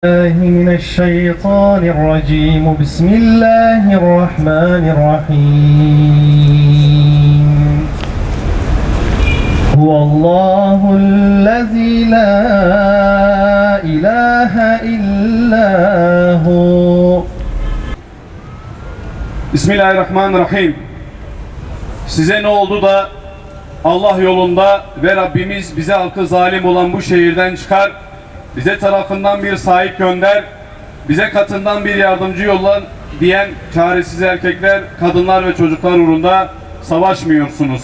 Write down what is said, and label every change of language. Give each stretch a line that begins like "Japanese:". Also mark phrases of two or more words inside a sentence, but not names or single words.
Arabic: الله من الشيطان الرجيم بسم الله الرحمن الرحيم هو الله الذي لا إله إلا هو. Bismillahirrahmanirrahim.
Turkish: Size ne oldu da Allah yolunda ve Rabbimiz bize halkı zalim olan bu şehirden çıkar, bize tarafından bir sahip gönder, bize katından bir yardımcı yolla diyen çaresiz erkekler, kadınlar ve çocuklar uğrunda savaşmıyorsunuz.